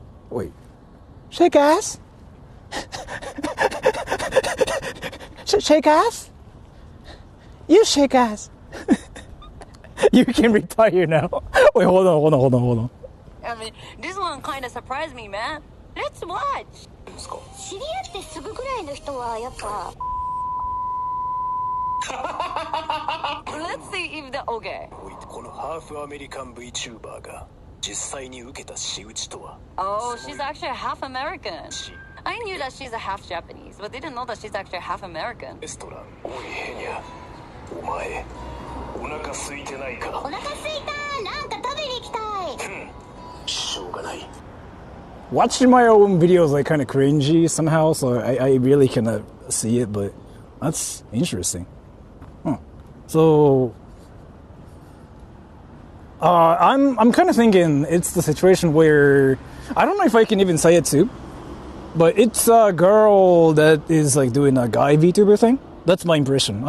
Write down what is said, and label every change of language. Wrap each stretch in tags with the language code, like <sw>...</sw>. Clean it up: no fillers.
<en>Wait. Shake ass? Shake ass? You shake ass. You can retire now. Wait, hold on. I mean, this one kind of surprised me, man. Let's watch.</en> <ja>知り合ってすぐぐらいの人はやっぱ</ja> <en>Let's see if the okay.</en> <ja>このハーフアメリカン VTuber が実際に受けた仕打ちとは</ja> <en>Oh, she's actually half American. I knew that she's a half Japanese, but didn't know that she's actually half American.</en> <ja>レストランおいヘニャお前お腹空いてないかお腹すいたなんか食べに行きたいしょうがない</ja> <en>Watching my own videos like kind of cringy somehow, so I really cannot see it, but that's interesting. Huh. So I'm kind of thinking it's the situation where I don't know if I can even say it too, but it's a girl that is like doing a guy VTuber thing. That's my impression.</en>